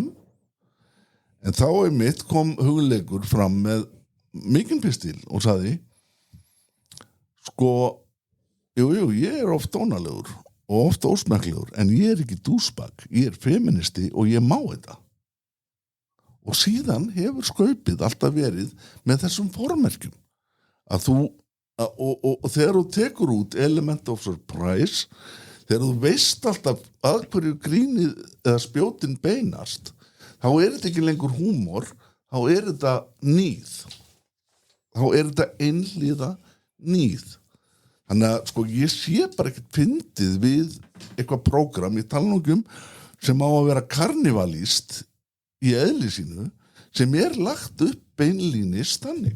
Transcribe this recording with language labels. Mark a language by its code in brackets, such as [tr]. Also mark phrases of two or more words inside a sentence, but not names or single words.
[is] En þá einmitt kom Hugleikur fram með mikinn pistil og sagði, sko, jú, ég er oft dónalegur og ofta ósmekklegur, en ég er ekki dúsbak, ég er feministi og ég má þetta. Og síðan hefur skaupið alltaf verið með þessum formerkjum að þú, og þegar þú tekur út [en] element of surprise, [is] þegar þú veist alltaf að hverju grínið eða spjótin beinast, þá er þetta ekki lengur húmor, þá er þetta nýð. Þá er þetta einhlíða nýð. Þannig að sko ég sé bara ekkert fyndið við eitthvað prógram, ég tala nú sem á að vera karnivalist í eðli sínu, sem lagt upp beinlínis þannig.